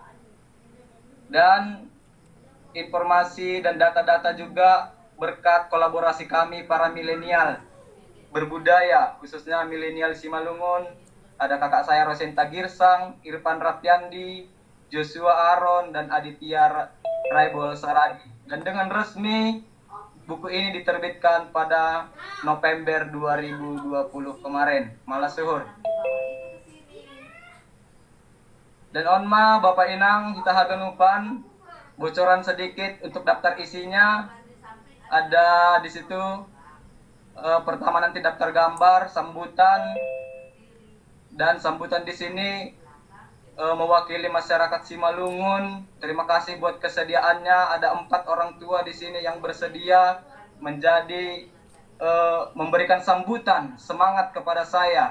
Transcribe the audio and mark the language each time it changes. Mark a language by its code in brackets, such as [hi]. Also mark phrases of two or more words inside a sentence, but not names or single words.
[id] Dan informasi dan data-data juga berkat kolaborasi kami para milenial berbudaya, khususnya milenial Simalungun. Ada kakak saya Rosenta Girsang, Irfan Rapiandi, Joshua Aron, dan Aditya Raibol Saragi. Dan dengan resmi, buku ini diterbitkan pada November 2020 kemarin. [bts] Malas suhur. [id] Dan [bts] onma Bapak Inang kita haganupan [id] bocoran sedikit untuk daftar isinya. Ada di situ pertama nanti daftar gambar, sambutan, dan sambutan di sini mewakili masyarakat Simalungun. Terima kasih buat kesediaannya. Ada 4 orang tua di sini yang bersedia menjadi memberikan sambutan semangat kepada saya.